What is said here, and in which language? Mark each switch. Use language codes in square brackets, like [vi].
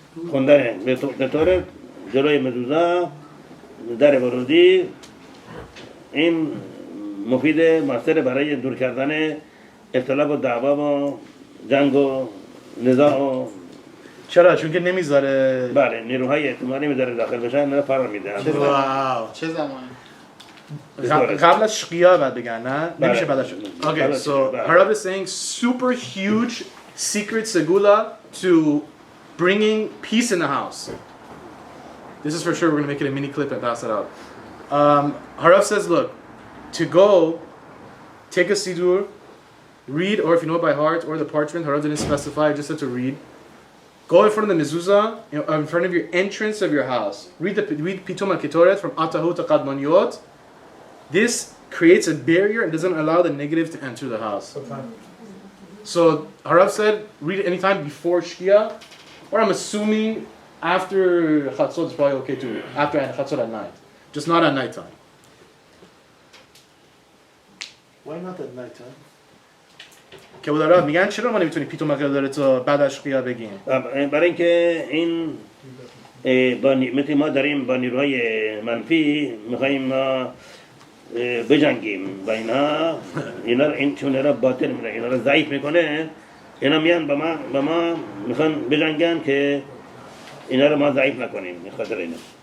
[fa] خوندن به طور جلوی مزوزه در ورودی این مفید موثر برای دور کردن اختلاف و دعوا و جنگ و نزاع و چرا؟ چون که نمیذاره بله نیروهای احتمالی نمیذاره داخل بشن نه فرار میده. واو چه زمانی؟ قبل از شقیه بعد بگن نه؟ نمیشه بعد از [en] Okay, so Harav is saying super huge secret segula to bringing peace in the house. This is for sure. We're going to make it a mini clip and pass it out. Harav says, look, to go take a sidur, read, or if you know it by heart, or the parchment, Harav didn't specify, just said to read. Go in front of the mezuzah, in front of your entrance of your house. Read Pitum al-Ketoret from Atahu to Qadmaniyot. This creates a barrier and doesn't allow the negative to enter the house. So Harav said, read it anytime before Shkia, or I'm assuming after Chatzot is probably okay too. After Chatzot at night, just not at nighttime. Why not at night time? [fa] که بودارا میگن چرا ما نمیتونیم پیتو مقداره تا بعد از شقیقه بگیم؟ برای اینکه این مثل ما داریم با نیروهای منفی میخواییم ما بجنگیم و این چون اینا باطل میکنه، اینا رو ضعیف میکنه، اینا میان با ما میخوان بجنگن که اینا رو ما ضعیف نکنیم خاطر اینا.